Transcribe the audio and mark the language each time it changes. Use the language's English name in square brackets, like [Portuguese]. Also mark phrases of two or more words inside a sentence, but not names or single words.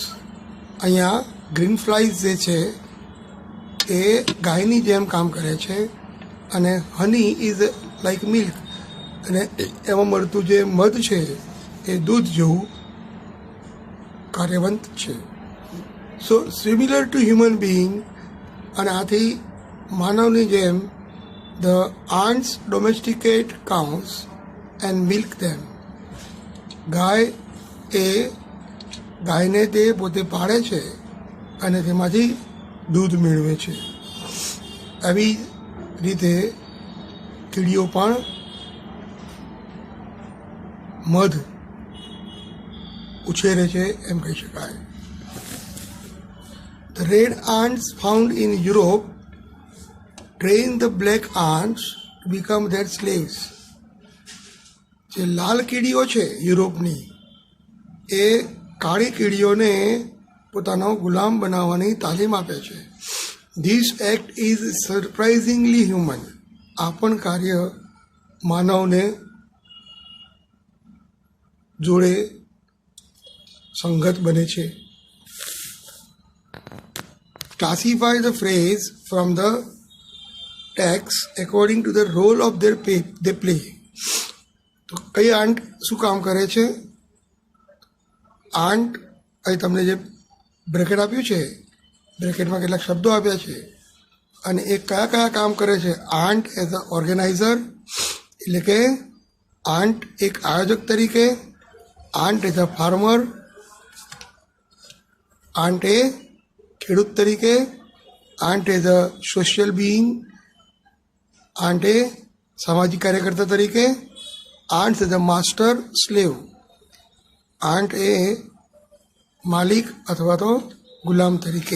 [Gujarati] અહીંયા [English] green flies [Gujarati] જે છે એ ગાયની જેમ કામ કરે છે. અને [English] honey is like milk, [Gujarati] અને એમાં મળતું જે મધ છે એ દૂધ જેવું કાર્યવંત છે. [English] so similar to human being, [Gujarati] અને આથી માનવની જેમ [English] the ants domesticate cows and milk them. [Gujarati] ગાયને તે પોતે પાળે છે અને તેમાંથી દૂધ મેળવે છે. આવી રીતે કીડીઓ પણ મધ ઉછેરે છે એમ કહી શકાય. [English] The red ants found in Europe train the black ants to become their slaves. [Gujarati] જે લાલ કીડીઓ છે યુરોપની, એ કાળી કીડીઓને પોતાનો ગુલામ બનાવવાની તાલીમ આપે છે. [English] this act is surprisingly human. [Gujarati] આ પણ કાર્ય માનવને જોડે સંગત બને છે. [English] classify the phrase from the text according to the role of they play. [Gujarati] તો કઈ આંટ શું કામ કરે છે? આંટ, અહીં તમને જે બ્રેકેટ આપ્યું છે, બ્રેકેટમાં કેટલાક શબ્દો આપ્યા છે, અને એ કયા કયા કામ કરે છે? [English] ant as a organizer, [Gujarati] એટલે કે આંટ એક આયોજક તરીકે, [English] ant as a farmer, [Gujarati] આંટ એ ખેડૂત તરીકે, [English] ant as a social being, [Gujarati] આંટ એ સામાજિક કાર્યકર્તા તરીકે, [English] ant as a master slave, [Gujarati] આંટ એ માલિક અથવા તો ગુલામ તરીકે.